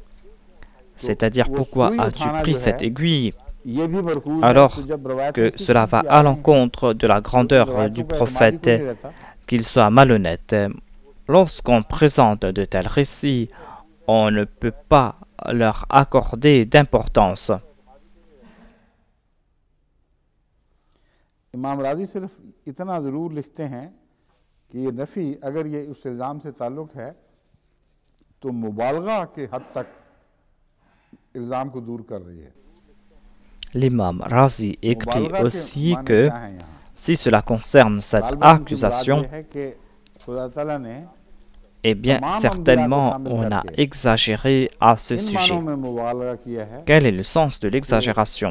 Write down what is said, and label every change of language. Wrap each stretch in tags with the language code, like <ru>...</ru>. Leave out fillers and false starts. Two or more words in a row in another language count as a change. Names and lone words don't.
<fr>C'est-à-dire, pourquoi as-tu pris cette aiguille alors que cela va à l'encontre de la grandeur du prophète, qu'il soit malhonnête. Lorsqu'on présente de tels récits, on ne peut pas leur accorder d'importance.</fr> <ur>امام رازی صرف اتنا ضرور لکھتے ہیں کہ یہ نفی اگر یہ اس الزام سے تعلق ہے تو مبالغہ کے حد تک الزام کو دور کر رہی ہے.</ur> <fr>L'imam Razi écrit aussi que si cela concerne cette accusation, eh bien, certainement, on a exagéré à ce sujet. Quel est le sens de l'exagération?</fr>